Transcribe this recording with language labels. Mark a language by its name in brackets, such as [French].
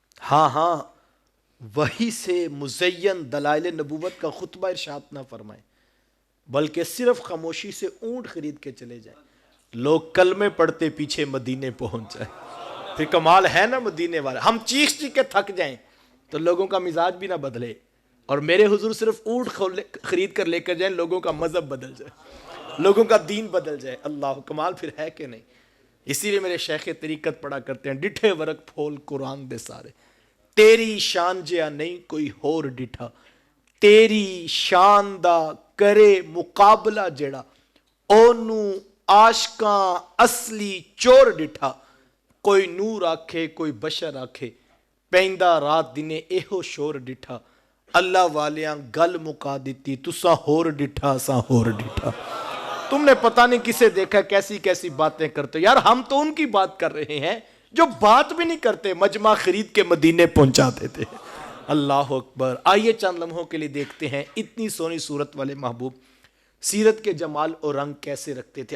[Urdu] ہاں وہی سے مزین دلائل نبوت کا خطبہ ارشاد نہ فرمائیں بلکہ صرف خاموشی سے اونٹ خرید کے چلے جائیں، لوگ کلمے پڑھتے پیچھے مدینے پہنچ جائیں. پھر کمال ہے نا مدینے والے. ہم چیخ چیخ کے تھک جائیں تو لوگوں کا مزاج بھی نہ بدلے, اور میرے حضور صرف اونٹ خرید کر لے کر جائیں, لوگوں کا مذہب بدل جائے, لوگوں کا دین بدل جائے. اللہ کمال پھر ہے کہ نہیں. اسی لیے میرے شیخ طریقت پڑھا کرتے ہیں, [Punjabi] ڈٹھے ورق پھول قرآن دے سارے, تیری شان جیا نہیں کوئی ہور ڈٹھا, تیری شان دا کرے مقابلہ جڑا, اونو عاشقاں اصلی چور ڈٹھا, کوئی نور آکھے کوئی بشر آکھے, پیندا رات دنے ایہو شور ڈٹھا, اللہ والیاں گل مکا دیتی تساں ہور ڈٹھا اساں ہور ڈٹھا. [Urdu] تم نے پتہ نہیں کسے دیکھا کیسی کیسی باتیں کرتے. یار ہم تو ان کی بات کر رہے ہیں جو بات بھی نہیں کرتے, مجمع خرید کے مدینے پہنچا دیتے. اللہ اکبر. آئیے چند لمحوں کے لیے دیکھتے ہیں اتنی سونی صورت والے محبوب سیرت کے جمال اور رنگ کیسے رکھتے تھے.